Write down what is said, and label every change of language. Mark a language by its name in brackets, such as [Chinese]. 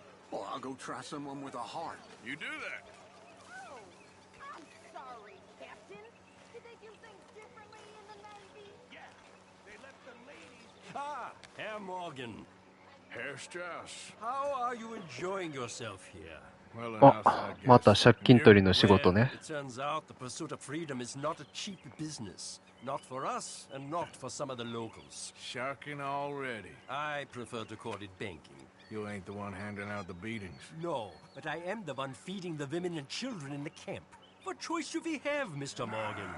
[English] Well, I'll go try someone with a heart. You do that. I'm sorry, Captain. Did they do things differently in the Navy? Yeah, they let the ladies. Ah, Herr Morgan. Herr Strauss. How are you enjoying yourself here? Well, [Japanese] あ、また借金取りの仕事ね。 [English] It turns out the pursuit of freedom is not a cheap business. Not for us, and not for some of the locals. Sharking already. I prefer to call it banking. You ain't the one handing out the beatings. No, but I am the one feeding the women and children in the camp. What choice do we have, Mr. Morgan?